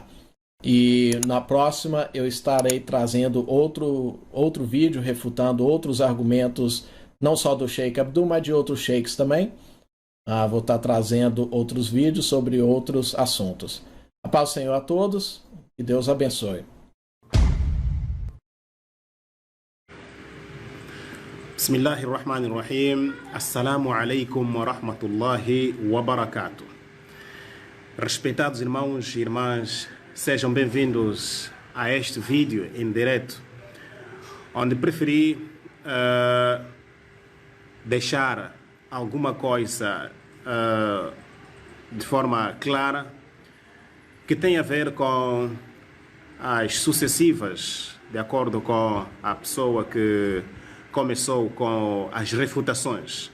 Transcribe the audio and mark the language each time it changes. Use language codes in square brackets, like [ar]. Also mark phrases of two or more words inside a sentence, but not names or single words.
[pt] E na próxima eu estarei trazendo outro vídeo refutando outros argumentos, não só do Sheik Abdul, mas de outros sheiks também. Vou estar trazendo outros vídeos sobre outros assuntos. A paz do Senhor a todos e Deus abençoe. Bismillahirrahmanirrahim. [ar] السلام عليكم و رحمة الله و بركاته. [pt] Respeitados irmãos e irmãs, sejam bem-vindos a este vídeo em direto, onde preferi deixar alguma coisa de forma clara que tem a ver com as sucessivas, de acordo com a pessoa que começou com as refutações.